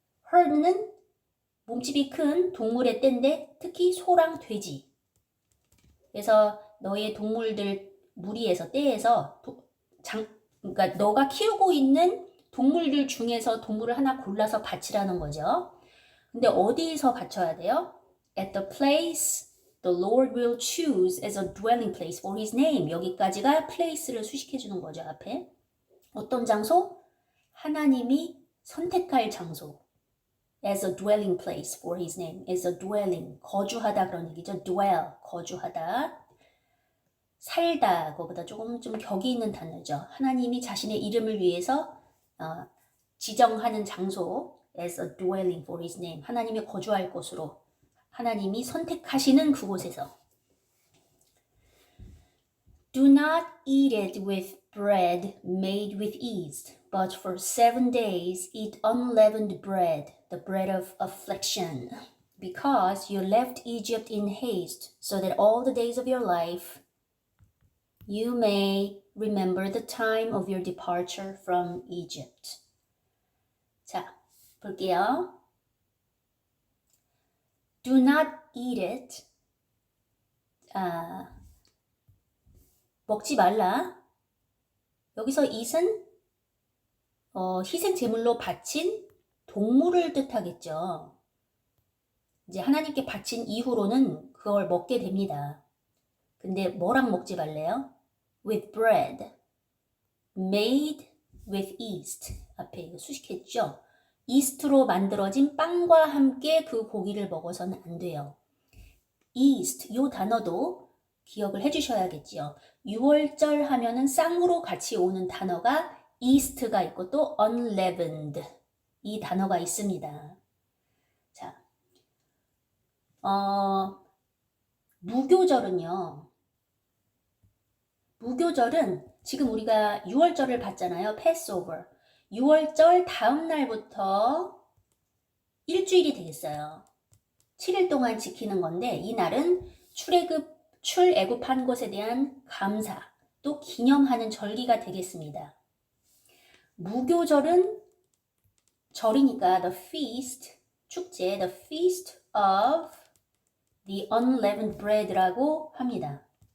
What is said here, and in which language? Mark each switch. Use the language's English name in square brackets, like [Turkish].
[Korean] herd는 몸집이 큰 동물의 떼인데 특히 소랑 돼지. 그래서 너의 동물들 무리에서 떼에서 그러니까 너가 키우고 있는 동물들 중에서 동물을 하나 골라서 바치라는 거죠. 근데 어디서 바쳐야 돼요? [English] At the place the Lord will choose as a dwelling place for his name. [Korean] 여기까지가 place를 수식해 주는 거죠, 앞에. 어떤 장소? 하나님이 선택할 장소. [English] As a dwelling place for his name. As a dwelling. [Korean] 거주하다 그런 얘기죠. dwell. 거주하다. 살다. 그거보다 조금 좀 격이 있는 단어죠. 하나님이 자신의 이름을 위해서 지정하는 장소. [English] As a dwelling for his name. [Korean] 하나님이 거주할 곳으로. 하나님이 선택하시는 그곳에서. [English] Do not eat it with bread made with yeast, but for 7 days eat unleavened bread, the bread of affliction, because you left Egypt in haste, so that all the days of your life you may remember the time of your departure from Egypt. [Korean] 자, 볼게요. [English] Do not eat it. [Korean] 먹지 말라. 여기서 eat은 희생 제물로 바친 동물을 뜻하겠죠. 이제 하나님께 바친 이후로는 그걸 먹게 됩니다. 근데 뭐랑 먹지 말래요? [English] With bread, made with yeast. [Korean] 앞에 이거 수식했죠. 이스트로 만들어진 빵과 함께 그 고기를 먹어서는 안 돼요. yeast, 이 단어도 기억을 해주셔야겠지요. 6월절 하면은 쌍으로 같이 오는 단어가 yeast가 있고 또 unleavened 이 단어가 있습니다. 자, 무교절은요. 무교절은 지금 우리가 6월절을 봤잖아요. [English] Passover. [Korean] 6월절 다음 날부터 일주일이 되겠어요. 7일 동안 지키는 건데 이 날은 출애굽한 것에 대한 감사 또 기념하는 절기가 되겠습니다. 무교절은 절이니까 the feast, 축제, [English] the feast of the unleavened bread [Korean] 라고 합니다.